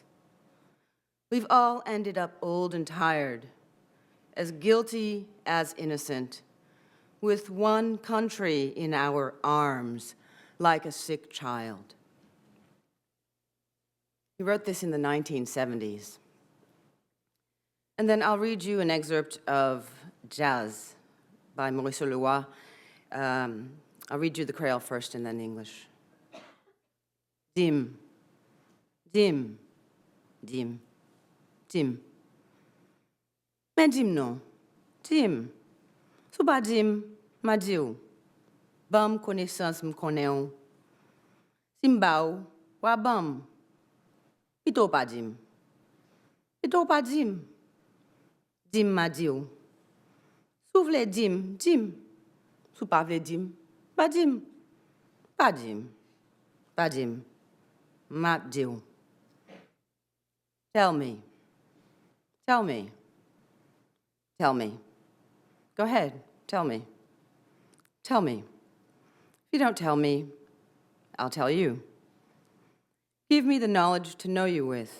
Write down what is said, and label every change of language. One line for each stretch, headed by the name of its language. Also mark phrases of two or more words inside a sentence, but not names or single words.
English: We've all ended up old and tired, as guilty as innocent, with one country in our arms, like a sick child. He wrote this in the 1970s. And then I'll read you an excerpt of Jazz by Maurice Leroy. I'll read you the Creole first and then English.
Haitian Creole: Dim, dim, dim, dim. Men dim non, dim. Sou ba dim, ma di ou. Bam connaissance m konnen ou. Sim ba ou, wa bam. Pito pa dim. Pito pa dim. Dim ma di ou. Sou vle dim, dim. Sou pa vle dim, ba dim. Pa dim. Pa dim. Ma di ou.
English: Tell me. Tell me. Tell me. Go ahead, tell me. Tell me. If you don't tell me, I'll tell you. Give me the knowledge to know you with.